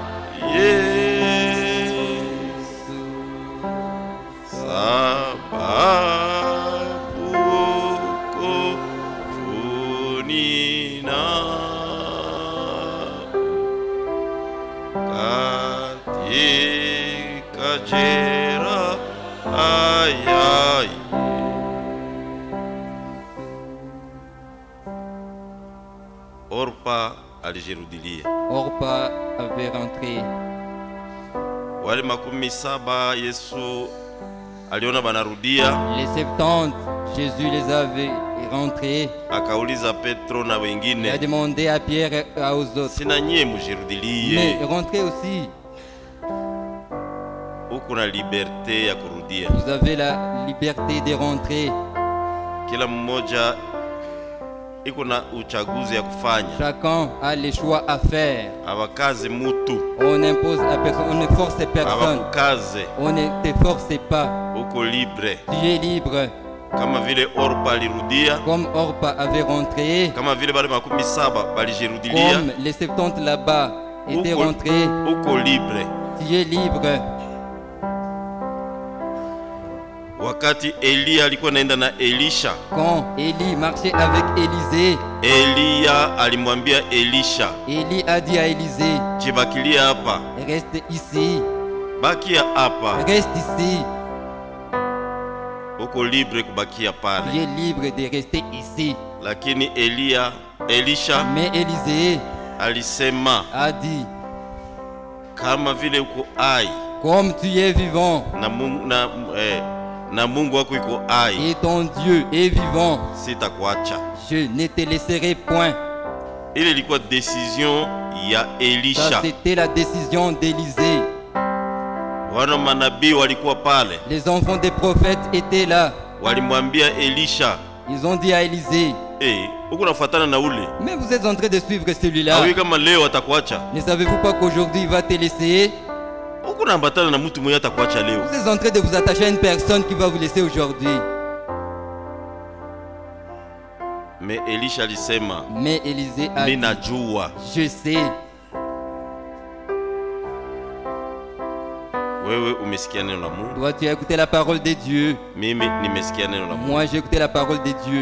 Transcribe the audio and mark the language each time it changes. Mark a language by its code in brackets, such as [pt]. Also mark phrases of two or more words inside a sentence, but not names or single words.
[sw] Yesu, sababu wokovu ninao katika jera aya. Orpa alijirudilia. [fr] Orpa avait rentré. [sw] Wale makumi saba Yesu aliona banarudia. [fr] Les 70, Jésus les avait rentrés. [sw] Akauliza Petro na wengine. [fr] Il a demandé à Pierre et aux autres. [sw] Sina nyie mujirudilie. [fr] Mais rentrez aussi. [sw] Uko na liberté ya kurudia. [fr] Vous avez la liberté de rentrer. [sw] Kila mmoja iko na uchaguzi ya kufanya. [fr] Chacun a le choix à faire. [sw] Abakaze mutu. [fr] On impose à personne, on ne force personne. [sw] Abakukaze. [fr] On ne te force pas. [sw] Uko libre. [fr] Tu es libre. [sw] Kama vile Orpa alirudia. [fr] Comme Orpa avait rentré. [sw] Kama vile bale makumi saba balijirudilia. [fr] Comme les 70 là-bas étaient rentrés. [sw] Uko libre. [fr] Tu es libre. [sw] Wakati Elia alikuwa naenda na Elisha. [fr] Quand Élie marchait avec Élisée, [sw] Elia alimwambia Elisha. [fr] Élie a dit à Élisée, [sw] jibakilia hapa. [fr] Reste ici. [sw] Bakia hapa. [fr] Reste ici. [sw] Uko libre kubakia pale. [fr] Tu es libre de rester ici. [sw] Lakini Elisha [fr] mais Élisée [sw] alisema [fr] a dit, [sw] kama vile uko hai. [fr] Comme tu es vivant. [sw] Na Mungu wako iko hai. [fr] Et ton Dieu est vivant. [sw] Sitakuacha. [fr] Je ne te laisserai point. [sw] Ile ilikuwa decision ya Elisha. [fr] Ça c'était la décision d'Élisée. [sw] Wana manabii walikuwa pale. [fr] Les enfants des prophètes étaient là. [sw] Walimwambia Elisha. [fr] Ils ont dit à Élisée, [sw] uko nafuatana na ule. [fr] Mais vous êtes en train de suivre celui-là. [sw] Awi kama leo atakuacha. [fr] Ne savez-vous pas qu'aujourd'hui il va te laisser? [sw] Uko naambatana na mtu mwenye atakuacha leo. [fr] Vous êtes en train de vous attacher à une personne qui va vous laisser aujourd'hui. [sw] Mais Elisha alisema, [fr] mais Élisée a dit, [sw] ninajua. [fr] Je sais. Toi, tu as écouté la parole de Dieu. Moi, j'ai écouté la parole de Dieu.